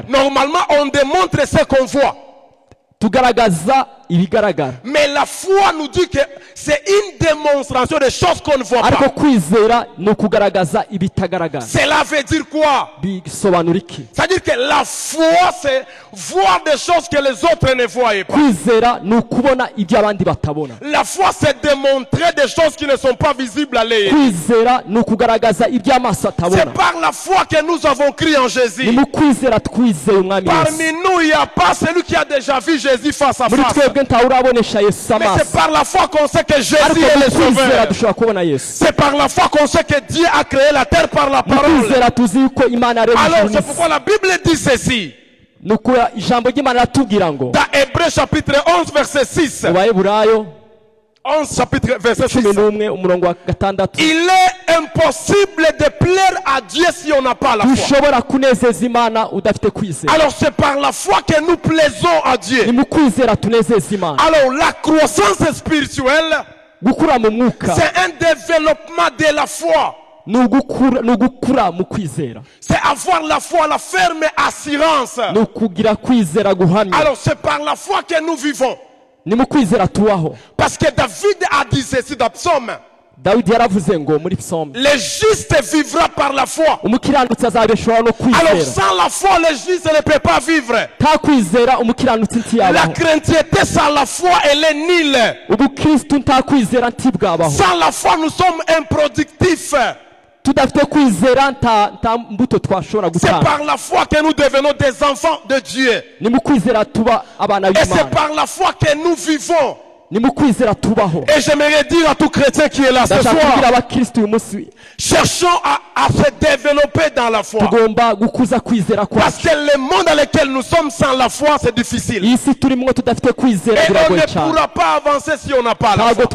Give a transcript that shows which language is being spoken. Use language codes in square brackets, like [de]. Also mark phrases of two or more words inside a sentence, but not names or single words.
[fr] Normalement, on démontre ce qu'on voit. [rw] Tugaragaza ibigaragara. [fr] Mais la foi nous dit que c'est une démonstration des choses qu'on ne voit [rw] Ariko [fr] pas. [rw] kwizera ni ukugaragaza ibitagaragara. [fr] Cela veut dire quoi? [rw] Bisobanura iki? [fr] C'est-à-dire que la foi, c'est voir des choses que les autres ne voient pas. [rw] Kwizera ni ukubona ibyo abandi batabona. [fr] La foi, c'est démontrer des choses qui ne sont pas visibles à l'œil. [rw] Kwizera ni ukugaragaza ibyo amaso atabona. [fr] C'est par la foi que nous avons crié en [rw] Ni [fr] Jésus. [rw] mu kwizera twizeye umwami [fr] Parmi [rw] Yesu. [fr] nous, il n'y a pas celui qui a déjà vu Jésus face à [rw] Muri [fr] face. [rw] twebwe ntawe urabonesha Yesu [fr] Mais [rw] amaso. [fr] c'est par la foi qu'on sait que Jésus [rw] Ariko [fr] est [rw] mu [fr] le [rw] kwizera [fr] sauveur. [rw] dushobora kubona Yesu. [fr] C'est par la foi qu'on sait que Dieu a créé la terre par la [rw] Mu [fr] parole. [rw] kwizera tuzi yuko Imana yaremye [fr] Alors [rw] ijuru [fr] c'est [rw] n'isi. [fr] pourquoi la Bible dit ceci. [rw] Ni uko ijambo ry'Imana riratubwira ngo [fr] Dans Hébreux chapitre 11 verset 6. [rw] mu Baheburayo [fr] 11 chapitre verset 6. [rw] 11 umurongo wa 6, [fr] Il est impossible de plaire à Dieu si on n'a pas la foi. [rw] dushobora kunezeza Imana udafite kwizera. [fr] Alors c'est par la foi que nous plaisons à [rw] Ni [fr] Dieu. [rw] mu kwizera tunezeza Imana. [fr] Alors la croissance spirituelle, [rw] Gukura mu mwuka [fr] c'est un développement de la foi. [rw] ni ugukura mu kwizera. [fr] C'est avoir la foi, la ferme assurance. [rw] Ni ukugira kwizera guhamya. [fr] Alors c'est par la foi que nous vivons. [rw] Ni mu kwizera tubaho. [fr] Parce que David a dit ceci dans Psaume. [rw] Dawidi yaravuze ngo muri Psalm, [fr] Le juste vivra par la foi. [rw] umukiranutsi azabeshwaho no [fr] Alors [rw] kwizera. [fr] sans la foi, le juste ne peut pas vivre. [rw] Nta kwizera umukiranutsi [fr] La [rw] ntiyabaho. [fr] chrétienté sans la foi, elle est nulle. [rw] Ubukristu nta kwizera ntibwabaho. [fr] Sans la foi, nous sommes improductifs. [rw] Tudafite kwizera nta mbuto twashobora [fr] C'est [rw] gutanga. [fr] par la foi que nous devenons des enfants de Dieu. [rw] Ni mu kwizera tuba abana [fr] Et c'est [rw] b'Imana. [fr] par la foi que nous vivons. [rw] Ni mu kwizera tubaho. [fr] Et j'aimerais dire à tout chrétien qui est là ce [rw] Ndashaka kubwira [fr] soir, [rw] abakristu uyu munsi [fr] cherchons à se développer dans la foi. [rw] tugomba gukuza kwizera [fr] Parce [rw] kwacu. [fr] que le monde dans lequel nous sommes sans la foi, c'est difficile. [rw] iyi si turimo tudafite kwizera [fr] Et on [rw] biragoye [fr] ne [rw] cyane. [fr] pourra pas avancer si on n'a pas la [rw] Ntabwo